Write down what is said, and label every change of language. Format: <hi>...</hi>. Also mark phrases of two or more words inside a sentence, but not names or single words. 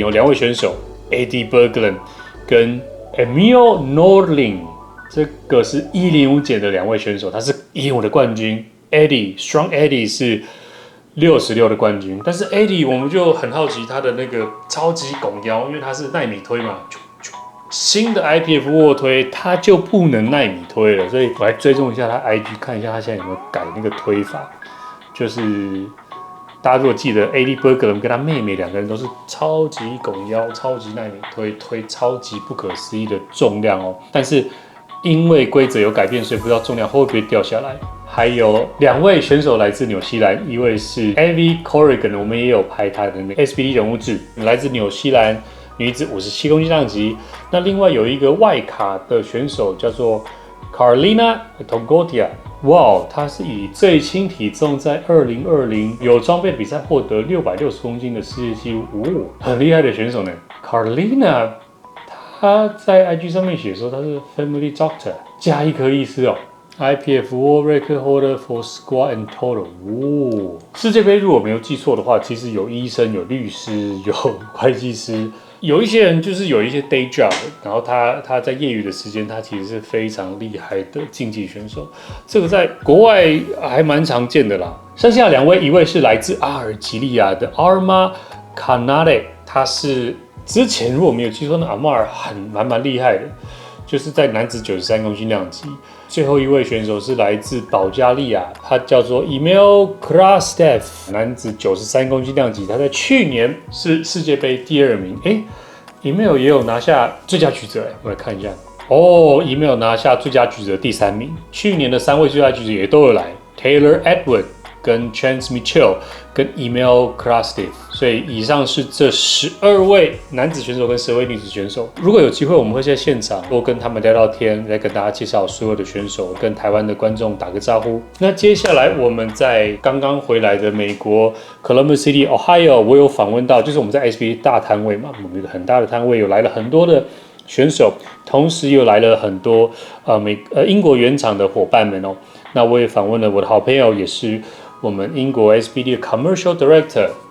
<zh>有2位選手。Eddie Berglund 跟 Emil Nordling， 這個是105減的2位選手，他是105的冠軍。Strong Eddie 是66的冠軍，但是 Eddie 我們就很好奇他的那個超級拱腰，因為他是奈米推嘛，新的 IPF 臥推他就不能奈米推了，所以我來追蹤一下他 IG， 看一下他現在有沒有改那個推法，就是。大家如果記得 Eddie Berglund 跟他妹妹2個人都是超級拱腰、超級奈米推超級不可思議的重量但是因為規則有改變，所以不知道重量會不會掉下來。還有2位選手來自紐西蘭，一位是 Evie Corrigan，我們也有拍他的那個 SBD 人物志，來自紐西蘭女子57公斤量級。那另外有一個外卡的選手叫做 Carlina Togotia。哇，他是以最輕體重在2020有装備比賽獲得660公斤的世界紀錄，很厲害的選手呢。Carlina， 他在 IG 上面寫說他是</zh> <en>Family Doctor，</en> <zh>加一顆醫師</zh> <en>IPF World Record Holder for Squat and Total。</en> <zh>世界杯如果沒有記錯的話，其實有醫生、有律師、有會計師。有一些人就是有一些</zh> <en>day job，</en> <zh>然後他在業餘的時間，他其實是非常厲害的競技選手，這個在國外還蠻常見的啦。剩下2位，一位是來自阿爾及利亞的 Arma Kanade， 他是之前如果沒有記錯，那 Arma 蠻厲害的，就是在男子93公斤量級。最後一位選手是來自保加利亞，他叫做 Emil Krastev， 男子93公斤量級，他在去年是世界杯第2名。Emil 也有拿下最佳举者，我来看一下。Emil 拿下最佳舉者第3名。去年的3位最佳舉者也都有來 ，Taylor Edward 跟 Chance Mitchell 跟 Emil Krastev。所以以上是這12位男子選手跟10位女子選手。如果有機會，我們會在現場多跟他們聊聊天，來跟大家介紹所有的選手，跟台灣的觀眾打個招呼。那接下來我們在剛剛回來的美國 Columbus City Ohio， 我有訪問到，就是我們在 SBD 大攤位嘛，我們有一個很大的攤位，有來了很多的選手，同時又來了很多英國原廠的夥伴們那我也訪問了我的好朋友，也是我們英國 SBD 的</zh> <en>Commercial Director</en>